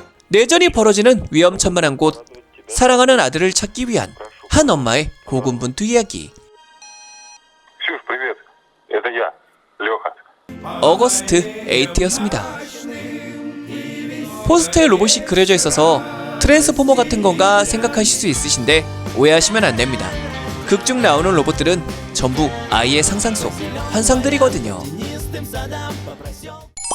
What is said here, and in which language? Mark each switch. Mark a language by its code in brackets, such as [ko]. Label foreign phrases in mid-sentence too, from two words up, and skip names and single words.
[ko] 내전이 벌어지는 위험천만한 곳, 사랑하는 아들을 찾기 위한 한 엄마의 고군분투 이야기. [ru] Ксюш, привет. Это я, Леха. [ko] 어거스트 8였습니다. 포스터에 로봇이 그려져 있어서 트랜스포머 같은 건가 생각하실 수 있으신데 오해하시면 안 됩니다. 극 중 나오는 로봇들은 전부 아이의 상상 속 환상들이거든요.